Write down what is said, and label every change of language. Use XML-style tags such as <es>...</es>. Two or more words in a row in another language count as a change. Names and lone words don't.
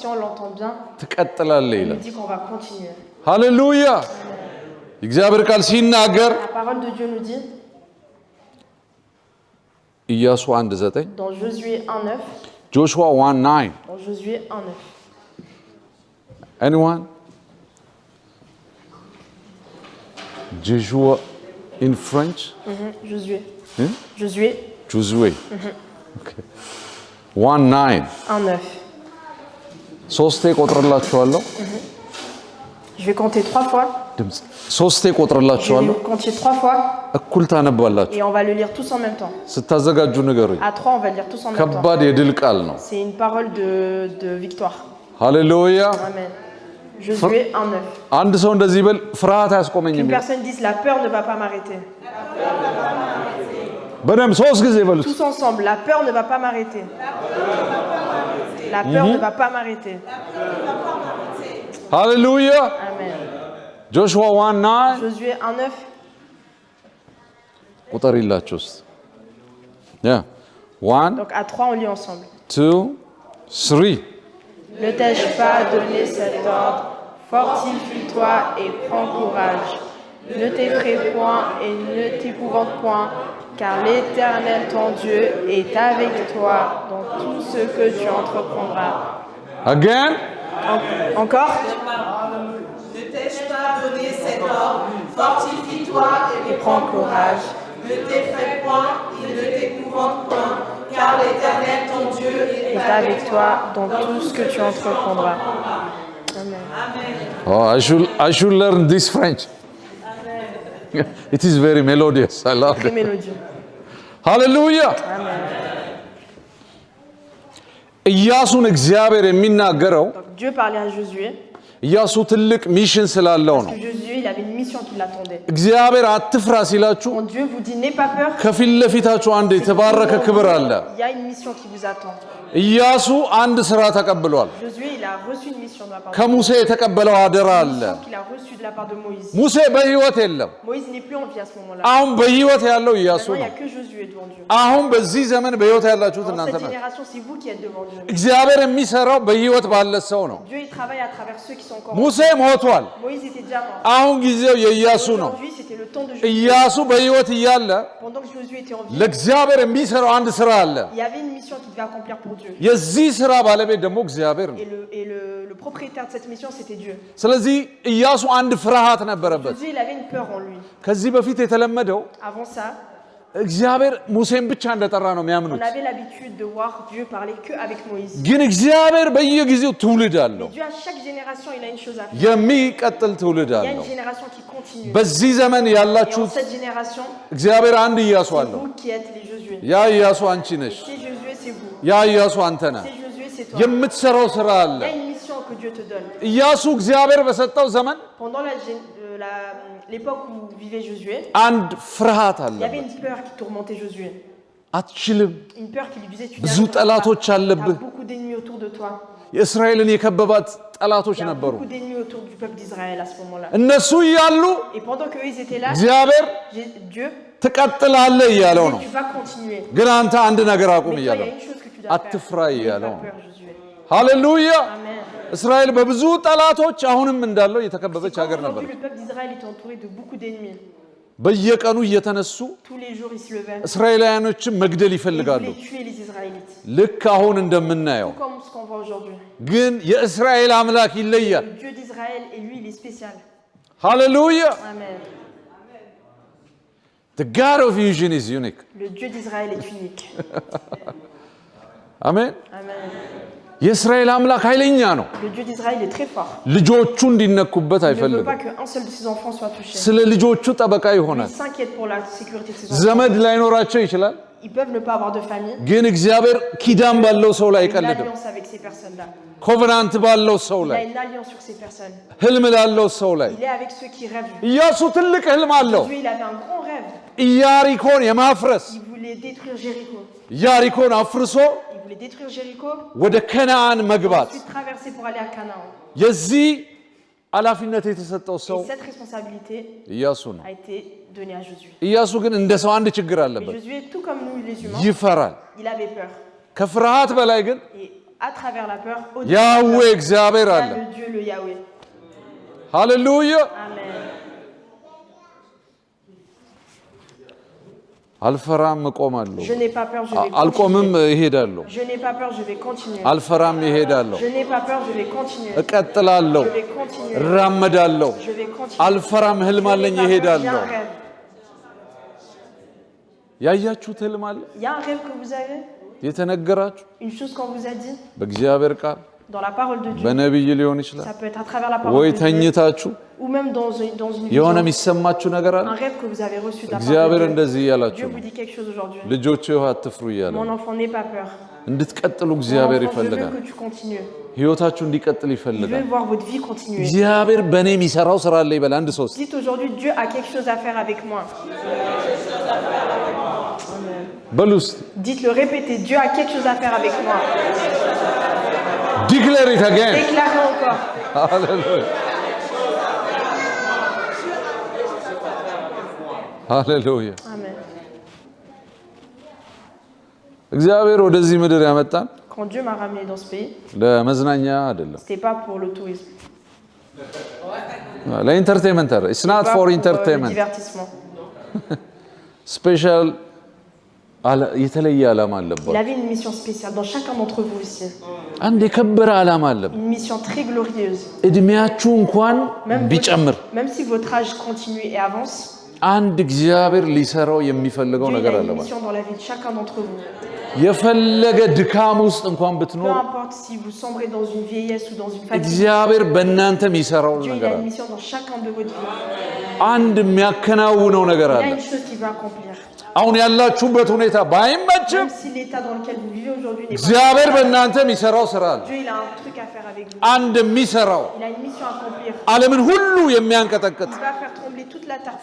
<fr>si on l'entend bien,</fr> <am>ትቀጥላለህ</am> <fr>il</fr> <am>ይላል።</am> <fr>nous dit qu'on va continuer.</fr> <am>ሃሌሉያ! የእግዚአብሔር ቃል ሲናገር</am> <fr>La parole de Dieu nous dit,</fr> <am>ኢያሱ 1:9</am> <fr>dans Josué 1:9,</fr> <am>ጆሹዋ 1:9</am> <fr>dans Josué 1:9.</fr> <en>anyone Joshua in French</en> <fr>Josué. Hmm? Josué Josué okay 1:9 1:9.</fr> <am>ሶስቴ ቆጥረላችኋለሁ።</am> <fr>Je vais compter 3 fois.</fr> <am>ድምጽ ሶስቴ</am> <fr>Je vais</fr> <am>ቆጥረላችኋለሁ።</am> <fr>le compter 3 fois</fr> <am>እኩል ታነባላችሁ።</am> <fr>et on va le lire tous en même temps.</fr> <am>ስታዘጋጁ ንገሩኝ።</am> <fr>À 3, on va le lire tous en même temps.</fr> <am>ከባድ የድል ቃል ነው።</am> <fr>C'est une parole de victoire.</fr> <am>ሃሌሉያ!</am> <fr>Amen. Josué 1:9.</fr> <am>አንድ ሰው እንደዚህ ይበል፣ ፍርሃት አያስቆመኝም</am> <fr>Une</fr> <am>ይበል።</am> <fr>personne dise la peur ne va pas m'arrêter.</fr> <am>በደምብ ሶስት ጊዜ ይበሉት።</am> <fr>Tous ensemble, la peur ne va pas m'arrêter. La peur ne va pas m'arrêter.</fr> <am>ሃሌሉያ!</am> <fr>Amen.</fr> <am>ጆሹዋ 1:9</am> <fr>Josué 1:9.</fr> <am>ቁጥር ይላችሁ እስቲ ያ 1</am> <fr>Donc à 3, on lit ensemble. 2 3 Ne t'ai-je pas donné cet ordre? Fortifie-toi et prends courage. Ne t'effraie point et ne t'épouvante point, car l'Éternel ton Dieu est avec toi dans tout ce que tu entreprendras.</fr> <en>again</en> <fr>Encore? Ne t'ai-je pas donné cet ordre? Fortifie-toi Et prends courage. Ne t'effraie point et ne t'épouvante point, car l'Éternel ton Dieu Est avec toi dans tout ce que tu entreprendras. Amen.</fr> <en>oh I should learn this French. It is very melodious. I love</en> <fr>Très</fr> <en>it.</en> <fr>mélodieux.</fr> <en>Hallelujah.</en> <fr>Amen.</fr> <am>ኢያሱን እግዚአብሔር የሚናገረው</am> <fr>Donc Dieu parlait à Josué.</fr> <am>ኢያሱ ትልቅ ሚሽን ስላለው</am> <fr>Parce</fr> <am>ነው።</am> <fr>que Josué, il avait une mission qui l'attendait.</fr> <am>እግዚአብሔር አትፍራ ሲላችሁ</am> <fr>Quand Dieu vous dit n'aie pas peur,</fr> <am>ከፊት ለፊታችሁ አንድ የተባረከ ክብር አለ።</am> <fr>il y a une mission qui vous attend.</fr> <am>ኢያሱ አንድ ስራ ተቀብሏል።</am> <fr>Josué, il a reçu une mission de la part de</fr> <am>ከሙሴ የተቀበለው አደራ</am> <fr>Dieu.</fr> <am>አለ።</am> <fr>Une mission qu'il a reçue de la part de Moïse.</fr> <am>ሙሴ በህይወት የለም።</am> <fr>Moïse n'est plus en vie à ce moment-là.</fr> <am>አሁን በህይወት ያለው ኢያሱ</am> <fr>Maintenant, il n'y</fr> <am>ነው።</am> <fr>a que Josué devant Dieu.</fr> <am>አሁን በዚህ ዘመን በህይወት ያላችሁት</am> <fr>Dans</fr> <am>እናንተ</am> <fr>cette</fr> <am>ናችሁ።</am> <fr>génération, c'est vous qui êtes devant Dieu.</fr> <am>እግዚአብሔር የሚሰራው በህይወት ባለ ሰው ነው።</am> <fr>Dieu, il travaille à travers ceux qui sont encore</fr> <am>ሙሴ ሞቷል።</am> <fr>Moïse était déjà mort.</fr> <am>አሁን ጊዜው የኢያሱ ነው።</am> <fr>Aujourd'hui, c'était le temps de Josué.</fr> <am>ኢያሱ በህይወት እያለ</am> <fr>Pendant que Josué était en vie,</fr> <am>ለእግዚአብሔር የሚሰራው አንድ ስራ አለ።</am> <fr>il y avait une mission qu'il devait accomplir pour Dieu.</fr> <am>የዚህ ስራ ባለቤት ደግሞ እግዚአብሔር ነው።</am> <fr>Et le propriétaire de cette mission, c'était Dieu.</fr> <am>ስለዚህ ኢያሱ አንድ ፍርሃት ነበረበት።</am> <fr>Josué, il avait une peur en lui.</fr> <am>ከዚህ በፊት የተለመደው</am> <fr>Avant ça,</fr> <am>እግዚአብሔር ሙሴን ብቻ እንደጠራ ነው</am> <fr>On</fr> <am>የሚያምኑት</am> <fr>avait l'habitude de voir Dieu parler que avec Moïse.</fr> <am>ግን እግዚአብሔር በየጊዜው ትውልድ አለው</am> <fr>Mais Dieu, à chaque génération, il a une chose à faire.</fr> <am>የሚቀጥል ትውልድ</am> <fr>Il y a</fr> <am>አለው</am> <fr>une génération qui continue.</fr> <am>በዚህ ዘመን</am> <fr>Et en</fr> <am>ያላችሁት</am> <fr>cette génération,</fr> <am>እግዚአብሔር አንድ ኢያሱ</am> <fr>c'est</fr> <am>አለው</am> <fr>vous qui êtes les Josué.</fr> <am>ያ ኢያሱ አንቺ ነሽ</am> <fr>C'est Josué, c'est vous.</fr> <am>ያ ኢያሱ አንተ ነህ</am> <fr>C'est Josué, c'est toi.</fr> <am>የምትሰራው ስራ አለ</am> <fr>Il y a une mission que Dieu te donne.</fr> <am>ኢያሱ እግዚአብሔር በሰጠው ዘመን</am> <fr>Pendant l'époque où vivait Josué,</fr> <am>አንድ ፍርሃት</am> <fr>il y avait</fr> <am>አለበት</am> <fr>une peur qui tourmentait Josué.</fr> <am>አትችልም</am> <fr>Une peur qui lui disait tu</fr> <am>ብዙ</am> <fr>n'y arriveras</fr> <am>ጠላቶች</am> <fr>pas.</fr> <am>አለብህ</am> <fr>T'as beaucoup d'ennemis autour de toi.</fr> <am>የእስራኤልን የከበባት ጠላቶች</am> <fr>Il y a</fr> <am>ነበሩ</am> <fr>beaucoup d'ennemis autour du peuple d'Israël à ce moment-là.</fr> <am>እነሱ እያሉ</am> <fr>Et pendant qu'eux ils étaient là,</fr> <am>እግዚአብሔር</am> <fr>Dieu</fr> <am>ትቀጥላለህ እያለው ነው</am> <fr>tu vas continuer.</fr> <am>ግን አንተ አንድ ነገር አቁም</am> <fr>Mais toi, il y</fr> <am>እያለው</am> <fr>a une chose que tu dois faire.</fr> <am>አትፍራ</am> <fr>N'aie</fr> <am>እያለው</am> <fr>pas peur, Josué.</fr> <am>ሃሌሉያ</am> <fr>Amen.</fr> <am>እስራኤል በብዙ ጠላቶች አሁንም እንዳለው</am> <fr>C'est</fr> <am>የተከበበች</am> <fr>comme</fr> <am>ሀገር</am> <fr>aujourd'hui,</fr> <am>ነበር</am> <fr>le peuple d'Israël est entouré de beaucoup d'ennemis.</fr> <am>በየቀኑ እየተነሱ</am> <fr>Tous les jours, ils se levaient.</fr> <am>እስራኤላውያኖችን መግደል</am> <fr>Ils</fr> <am>ይፈልጋሉ</am> <fr>voulaient tuer les Israélites.</fr> <am>ልክ አሁን እንደምናየው</am> <fr>Tout comme ce qu'on voit aujourd'hui.</fr> <am>ግን የእስራኤል አምላክ ይለያል</am> <fr>Le Dieu d'Israël, et lui, il est spécial.</fr> <am>ሃሌሉያ</am> <fr>Amen.</fr> <en>The God of Vision is unique</en> <fr>Le Dieu d'Israël est unique.</fr> <am>አሜን</am> <fr>Amen.</fr> <am>የእስራኤል አምላክ ኃይለኛ ነው</am> <fr>Le Dieu d'Israël est très fort.</fr> <am>ልጆቹ እንዲነኩበት</am> <fr>Il ne veut</fr> <am>አይፈልግም</am> <fr>pas qu'un seul de ses enfants soit touché.</fr> <am>ስለ ልጆቹ ጠበቃ</am> <fr>Il</fr> <am>ይሆናል</am> <fr>s'inquiète pour la sécurité de ses enfants.</fr> <am>ዘመድ ላይኖራቸው ይችላል</am> <fr>Ils peuvent ne pas avoir de famille.</fr> <am>ግን እግዚአብሔር ኪዳን ባለው ሰው ላይ</am> <fr>Il a une</fr> <am>አይቀልድም</am> <fr>alliance avec ces personnes-là.</fr> <am>ኮቨናንት ባለው ሰው</am> <fr>Il a</fr> <am>ላይ</am> <fr>une alliance sur ces personnes.</fr> <am>ህልም ላለው ሰው ላይ</am> <fr>Il est avec ceux qui rêvent.</fr> <am>ኢያሱ ትልቅ ህልም አለው</am> <fr>Dieu, il avait un grand rêve.</fr> <am>ኢያሪኮን የማፍረስ</am> <fr>Il voulait détruire Jéricho.</fr> <am>ኢያሪኮን አፍርሶ</am> <fr>Il voulait détruire Jéricho,</fr> <am>ወደ ከነዓን መግባት</am> <fr>ensuite traverser pour aller à Canaan.</fr> <am>የዚህ ኃላፊነት የተሰጠው ሰው</am> <fr>Et cette responsabilité</fr> <am>ኢያሱ ነው</am> <fr>a été donnée à Josué.</fr> <am>ኢያሱ ግን እንደ ሰው አንድ ችግር</am> <fr>Mais</fr> <am>አለበት</am> <fr>Josué, tout comme nous les humains,</fr> <am>ይፈራል</am> <fr>il avait peur.</fr> <am>ከፍርሃት በላይ ግን</am> <fr>Et à travers la peur, au-dessus de</fr> <am>ያዌ</am> <fr>la peur,</fr> <am>እግዚአብሔር</am> <fr>il y</fr> <am>አለ</am> <fr>a le Dieu, le Yahweh.</fr> <am>ሃሌሉያ</am> <fr>Amen.</fr> <am>አልፈራም እቆማለሁ</am> <fr>Je n'ai pas peur, je vais</fr> <am>አልቆምም</am> <fr>continuer.</fr> <am>እሄዳለሁ</am> <fr>Je n'ai pas peur, je vais continuer.</fr> <am>አልፈራም እሄዳለሁ</am> <fr>Je n'ai pas peur, je vais continuer.</fr> <am>እቀጥላለሁ</am> <fr>Je vais continuer.</fr> <am>እራመዳለሁ</am> <fr>Je vais continuer.</fr> <am>አልፈራም ህልም</am> <fr>Je n'ai</fr> <am>አለኝ</am> <fr>pas peur, j'ai</fr> <am>እሄዳለሁ</am> <fr>un rêve.</fr> <am>ያያችሁት ህልም አለ</am> <fr>Il y a un rêve que vous avez,</fr> <am>የተነገራችሁ</am> <fr>une chose qu'on vous a dit</fr> <am>በእግዚአብሔር ቃል</am> <fr>dans la parole de Dieu.</fr> <am>በነቢይ ሊሆን ይችላል</am> <fr>Ça peut être à travers la parole</fr> <am>ወይ</am> <fr>de Dieu</fr> <am>ተኝታችሁ</am> <fr>ou même dans une</fr> <am>የሆነ</am> <fr>vision.</fr> <am>የሚሰማችሁ ነገር አለ</am> <fr>Un rêve que vous avez reçu de la</fr> <am>እግዚአብሔር</am> <fr>part de</fr> <am>እንደዚህ</am> <fr>Dieu.</fr> <am>እያላችሁ</am> <fr>Dieu</fr> <am>ነው</am> <fr>vous dit quelque chose aujourd'hui.</fr> <am>ልጆቼ ሆይ አትፍሩ እያለ</am> <fr>Mon</fr> <am>ነው</am> <fr>enfant, n'aie pas peur.</fr> <am>እንድትቀጥሉ</am> <fr>Mon</fr> <am>እግዚአብሔር</am> <fr>enfant, je veux</fr> <am>ይፈልጋል</am> <fr>que tu continues.</fr> <am>ህይወታችሁ እንዲቀጥል</am> <fr>Il</fr> <am>ይፈልጋል</am> <fr>veut voir votre vie continuer.</fr> <am>እግዚአብሔር በእኔ የሚሰራው ስራ አለ ይበል አንድ ሶስት</am> <fr>Dites aujourd'hui, Dieu a quelque chose à faire avec moi.</fr> <am>በሉ እስቲ</am> <fr>Dites-le, répétez, Dieu a quelque chose à faire avec moi.</fr> <en>Declare it again</en> <fr>Déclarez encore.</fr> <am>ሃሌሉያ ሃሌሉያ</am> <fr>Amen.</fr> <am>እግዚአብሔር ወደዚህ ምድር ያመጣን</am> <fr>Quand Dieu m'a ramené dans ce pays,</fr> <am>ለመዝናኛ አይደለም</am> <fr>c'était pas pour le tourisme.</fr> <am>ለኢንተርቴይንመንት አይደለም</am> <en>It's not</en> <fr>Pas</fr> <am>ፎር</am> <fr>pour, le</fr> <am>ኢንተርቴይንመንት</am> <fr>divertissement.</fr> <am>ስፔሻል የተለየ ዓላማ</am> <fr>Il</fr> <am>አለበት</am> <fr>avait une mission spéciale dans chacun d'entre vous ici.</fr> <am>አንድ የከበረ ዓላማ አለበት</am> <fr>Une mission très glorieuse.</fr> <am>እድሜያችሁ እንኳን ቢጨምር</am> <fr>Même si votre âge continue et avance,</fr> <am>አንድ እግዚአብሔር ሊሰራው የሚፈልገው</am> <fr>Dieu il</fr> <am>ነገር</am> <fr>a</fr> <am>አለ</am> <fr>une</fr> <am>ማለት</am> <fr>mission dans la vie de chacun d'entre vous.</fr> <am>የፈለገ ድካም ውስጥ እንኳን</am> <fr>Peu</fr> <am>ብትኖር</am> <fr>importe si vous sombrez dans une vieillesse ou dans une fatigue,</fr> <am>እግዚአብሔር በእናንተ የሚሰራው</am> <fr>Dieu il</fr> <am>ነገር</am> <fr>a une</fr> <am>አለ</am> <fr>mission dans chacun de votre vie.</fr> <am>አንድ የሚያከናውነው ነገር</am> <fr>Il</fr> <am>አለ</am> <fr>a une chose qu'il veut accomplir.</fr> <am>አሁን ያላችሁበት ሁኔታ ባይመችም</am> <fr>Même si l'état dans lequel vous vivez aujourd'hui n'est pas...</fr> <am>እግዚአብሔር በእናንተ የሚሰራው ስራ አለ</am> <fr>Dieu il a un truc à faire avec vous.</fr> <am>አንድ የሚሰራው</am> <fr>Il a une mission à accomplir.</fr> <am>ዓለምን ሁሉ የሚያንቀጠቅጥ</am> <fr>Il va faire trembler toute la terre.</fr>